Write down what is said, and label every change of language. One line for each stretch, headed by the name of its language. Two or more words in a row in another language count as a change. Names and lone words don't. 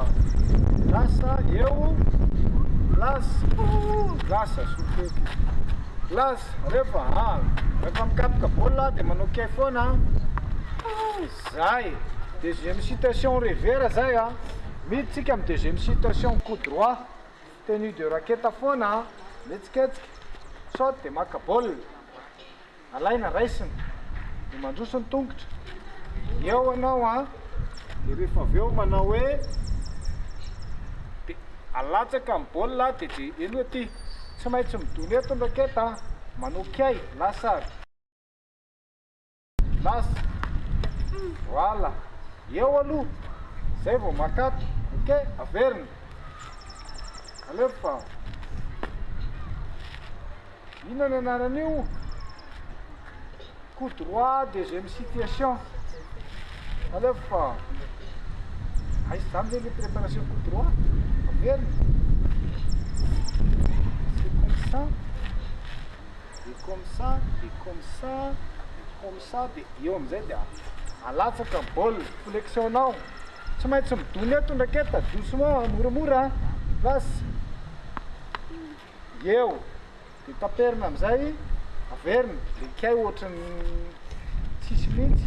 Malagasy: Lasa. Eo. Las. Lasa. Soteky. Las. Alefa. Rehefa mikapoka bola dia manao kay foana. Zay.
French: Deuxième citation revers zay a.
Malagasy: Miditsika amin'ny
French: deuxième citation coup droit. Tenue de raquette foana.
Malagasy: Metsiketsika. Saute dia maka bola. Alaina raisina. Dia mandroso ny tongotra. Eo anao a. Dia rehefa avy eo manao hoe dia alatsaka amin'ny bola dia elo aty. Tsy maintsy midony eto ny raquette a. Manao kay. Lasa. Las. Voilà. Eo aloha. Zay vao makato. Ok. Averina. Alefa. Inona ny anarany
French: coup droit, deuxième situation.
Malagasy: Alefa. Aiza zany
French: le préparation coup droit.
Malagasy: Averina.
French: C'est comme ça. Et comme ça. Et comme ça. Et comme ça.
Malagasy: Dia eo amizay dia alatsaka bola. Flexionnao. Tsy maintsy midony eto ny raquette. Doucement, moramora. Las. Eo. Dia taperina amizay. Averina. Le kay ohatrany tsisy mihitsy.